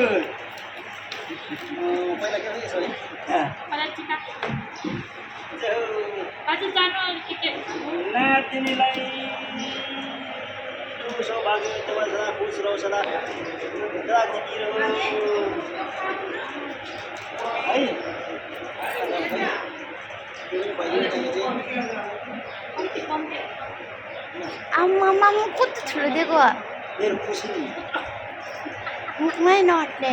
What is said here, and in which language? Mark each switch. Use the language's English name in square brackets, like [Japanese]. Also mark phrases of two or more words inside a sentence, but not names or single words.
[Nepali] नातिनीलाई सौभाग्य [Hindi] सदा खुश रहो सदा जिम्मी रहो [Nepali] है आम्मा कति ठुलो दिएको मेरो खुसी मै नअट्ने